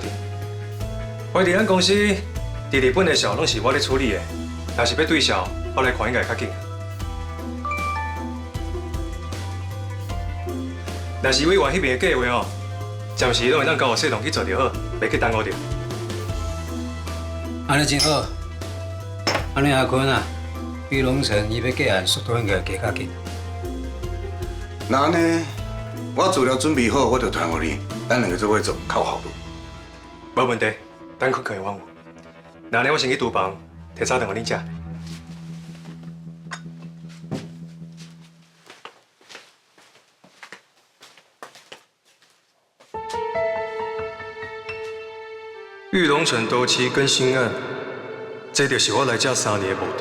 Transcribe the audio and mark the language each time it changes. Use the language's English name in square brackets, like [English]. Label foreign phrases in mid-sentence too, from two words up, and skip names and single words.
[Min Nan Chinese] 我伫咱公司伫日本的事拢是我咧处理的，若是要对消，我来看应该较紧。若是委员迄边的计划哦。暂时拢会当交我系统去做就好，袂去耽误着。安尼真好，安尼阿坤啊，玉龙城伊要结案速度应该加较紧。那安尼，我资料准备好，我就传互你，咱两个做伙做较好路。无问题，等坤可以帮我。那呢，我先去厨房提早顿互你食。玉龙城多期更新案，这就是我来这3年的目的。